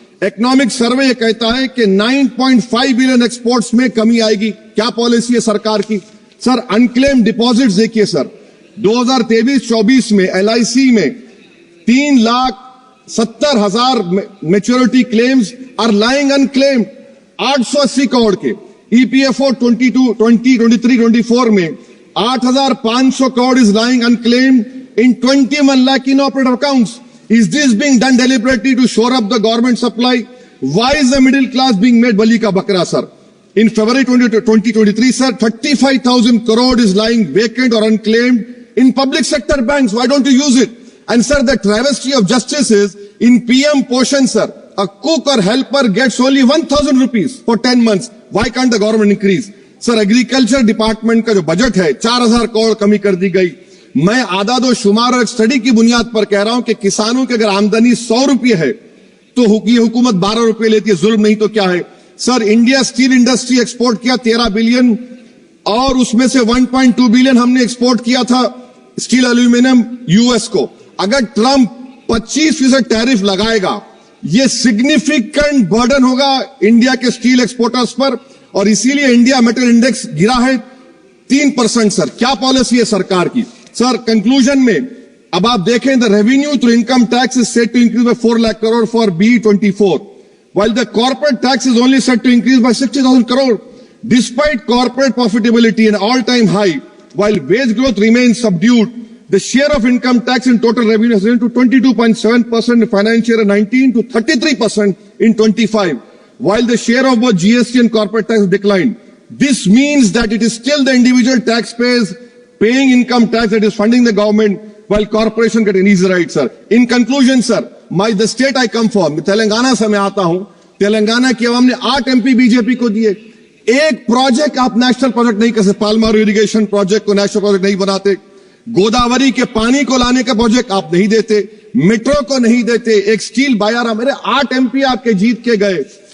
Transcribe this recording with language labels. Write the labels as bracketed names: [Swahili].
[Hindi] Economic survey ये कहता है कि 9.5 बिलियन एक्सपोर्ट्स में कमी आएगी। क्या पॉलिसी है सरकार की? सर अनक्लेम डिपॉजिट्स देखिए सर, 2023-24 में LIC में 3,70,000 [English] maturity claims are lying unclaimed, [Hindi] 880 crore के। [English] EPFO 2023-24 में 8,500 crore is lying unclaimed in 21 lakh inoperative accounts. Is this being done deliberately to shore up the government supply? Why is the middle class being made [Hindi] bali ka bakra, [English] sir? In February 2023, sir, 35,000 crore is lying vacant or unclaimed in public sector banks. Why don't you use it? And sir, the travesty of justice is in PM Poshan, sir, a cook or helper gets only 1,000 rupees for 10 months. Why can't the government increase? Sir agriculture department का जो budget है 4,000 करोड़ कमी कर दी गई। मैं आदाद और शुमार और एक स्टडी की बुनियाद पर कह रहा हूं कि किसानों की अगर आमदनी 100 रुपये है तो ये हुकूमत 12 रुपये लेती है। जुल्म नहीं तो क्या है? Sir India steel industry export किया 13 बिलियन और उसमें से 1.2 बिलियन हमने एक्सपोर्ट किया था स्टील एल्यूमिनियम US को। अगर ट्रंप 25% टैरिफ लगाएगा, ये सिग्निफिकेंट बर्डन होगा इंडिया के स्टील एक्सपोर्टर्स पर और इसीलिए इंडिया मेटल इंडेक्स गिरा है 3%। [Hindi] सर क्या पॉलिसी है सरकार की? सर कंक्लूजन में अब आप देखें, [English] The revenue through income tax is set to increase by 4 lakh crore for B24, while the corporate tax is only set to increase by 60,000 crore. Despite corporate profitability an all-time high, while wage growth remains subdued, the share of income tax in total revenue has risen to 22.7% in financial year 19 to 33% in 25. While the share of both GST and corporate tax declined. This means that it is still the individual taxpayers paying income tax that is funding the government while corporation get an easy ride, sir. In conclusion, sir, the state I come from, [Hindi] Telangana से मैं आता हूं, तेलंगाना की अवाम ने 8 MP BJP को दिए। एक project आप नेशनल प्रोजेक्ट नहीं कर सकते, पालमारू इरिगेशन प्रोजेक्ट को नेशनल प्रोजेक्ट नहीं बनाते, गोदावरी के पानी को लाने का प्रोजेक्ट आप नहीं देते, मेट्रो को नहीं देते, एक स्टील बायारा, मेरे 8 MP आपके जीत के गए।